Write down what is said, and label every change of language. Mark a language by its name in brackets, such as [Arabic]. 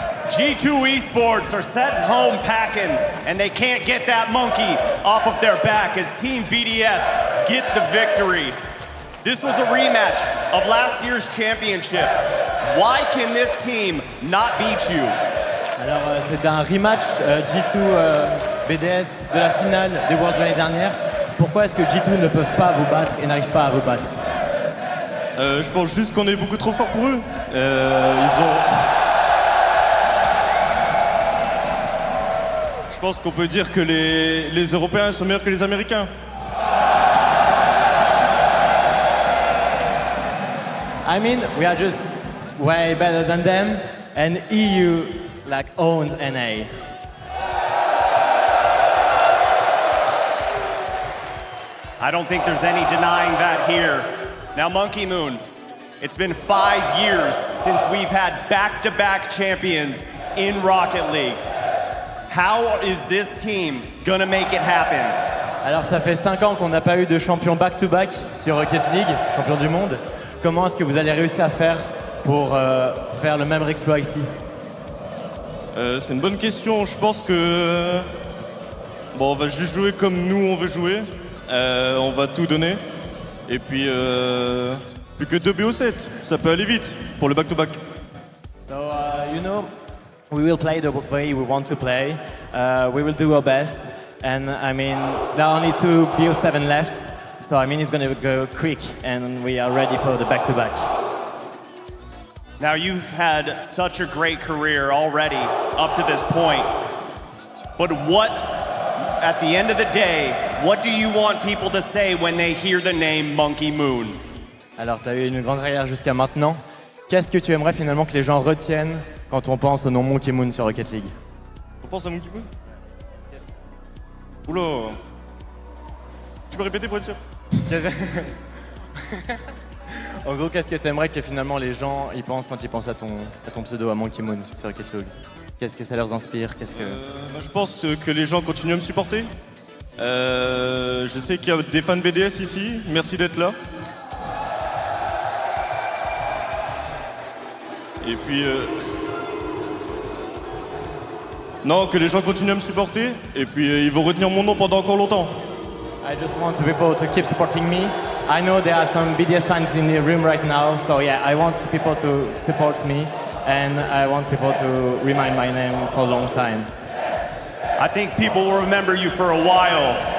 [English] G2 Esports are sent home packing, and they can't get that monkey off of their back as Team BDS get the victory. This was a rematch of last year's championship. Why can this team not beat you? [French] Alors c'est un rematch G2 BDS de la finale des Worlds de l'année dernière. Pourquoi est-ce que G2 ne peuvent pas vous battre et n'arrivent pas à vous battre? Je pense juste qu'on est beaucoup trop fort pour eux. Je pense qu'on peut dire que les Européens sont meilleurs que les Américains. [English] I mean, we are just way better than them, and EU like owns NA. I don't think there's any denying that here. Now, Monkey Moon, it's been 5 years since we've had back-to-back champions in Rocket League. How is this team gonna make it happen? [French] Alors ça fait 5 ans qu'on n'a pas eu de champion back-to-back sur Rocket League, champion du monde. Comment est-ce que vous allez réussir à faire pour faire le même exploit ici? C'est une bonne question. Je pense que on va juste jouer comme nous on veut jouer. On va tout donner. Et puis plus que 2 BO7, ça peut aller vite pour le back-to-back. [English] So you know, we will play the way we want to play. We will do our best. And I mean, there are only 2 BO7 left. So I mean, it's going to go quick, and we are ready for the back-to-back. Now, you've had such a great career already up to this point. But what, at the end of the day, what do you want people to say when they hear the name Monkey Moon? [French] Alors, tu as eu une grande carrière jusqu'à maintenant. Qu'est-ce que tu aimerais finalement que les gens retiennent quand on pense au nom Monkey Moon sur Rocket League? On pense à Monkey Moon? Oula. Tu peux répéter pour être sûr? En gros, qu'est-ce que tu aimerais que finalement les gens y pensent quand ils pensent à ton pseudo, à Monkey Moon sur Rocket League? Qu'est-ce que ça leur inspire? Je pense que les gens continuent à me supporter. Je sais qu'il y a des fans BDS ici. Merci d'être là. Et puis... Non, que les gens continuent à me supporter. Et puis ils vont retenir mon nom pendant encore longtemps. [English] I just want people to keep supporting me. I know there are some BDS fans in the room right now, so yeah, I want people to support me, and I want people to remind my name for a long time. I think people will remember you for a while.